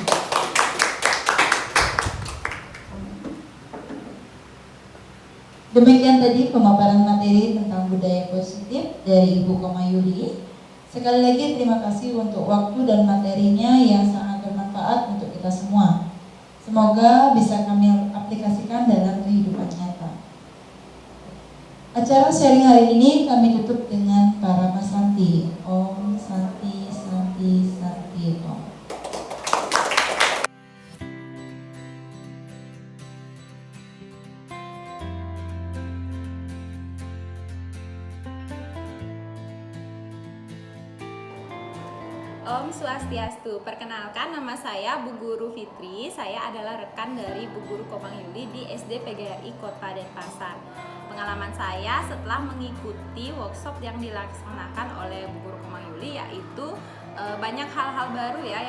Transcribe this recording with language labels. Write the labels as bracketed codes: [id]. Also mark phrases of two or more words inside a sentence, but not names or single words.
[id] Demikian tadi pemaparan materi tentang budaya positif dari Ibu Komayuli. Sekali lagi terima kasih untuk waktu dan materinya yang sangat bermanfaat untuk kita semua. Semoga bisa kami aplikasikan dalam kehidupan nyata. Acara sharing hari ini kami tutup dengan Parama Santi. [sa] Om Santi, Santi, Santi, Om. Om Swastiastu. [id] Perkenalkan, nama saya Bu Guru Fitri. Saya adalah rekan dari Bu Guru Komayuli di SD PGRI Kota Denpasar. Pengalaman saya setelah mengikuti workshop yang dilaksanakan oleh Bu Guru Komayuli yaitu banyak hal-hal baru ya.